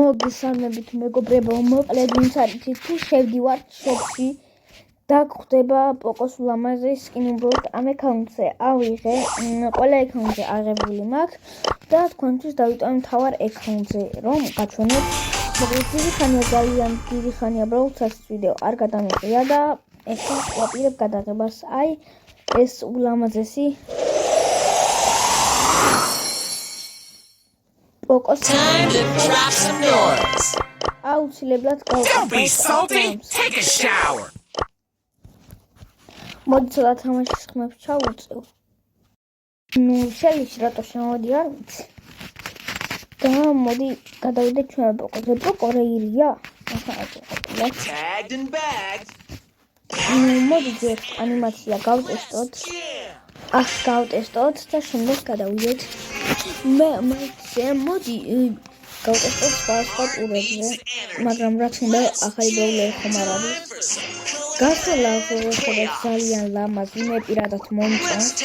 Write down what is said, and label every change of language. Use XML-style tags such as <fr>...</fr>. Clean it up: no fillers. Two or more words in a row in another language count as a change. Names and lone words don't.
<ka>მოგესალმებით მეგობრებო, მოკლედ ვინც არის თუ შევდივართ შოპში და გვხვდება პოკოს ულამაზესი სკინი, უბრალოდ ამ აკაუნტზე ავიღე, ყველა აკაუნტზე აღებული მაქვს და თქვენთვის დავიტოვე მთავარ აკაუნტზე, რომ გაჩვენოთ. მოკლედ დიდი ხანია, ძალიან დიდი ხანია ბრაუზერს ვიდეო არ გადამიყრია და ეხლა ვაპირებ გადაღებას. აი ეს ულამაზესი</ka> <en>Time to drop some noise.</en> <ka>აუცილებლად</ka> <en>Don't be salty. Take a shower.</en> <ka>მოდი ცოტა თამაშის ხმებს ჩავუწევ. შეიძლება რატო შემოდი არ ვიცი. და მოდი გადავიდეთ ჩვენ პოკოზე. პოკო რეირია.</ka> <en>Tagged and bagged.</en> <ka>მოდი ჯერ ანიმაცია გავტესტოთ. გავტესტოთ და შემდეგ გადავიდეთ. მე მოდი გავტესტოთ სხვა ტურებზე, მაგრამ რაც უნდა ახალი ბრაულერი ხომ არ არის. გასვლა ხდება ძალიან ლამაზი, მე პირადად მომწონს.</ka>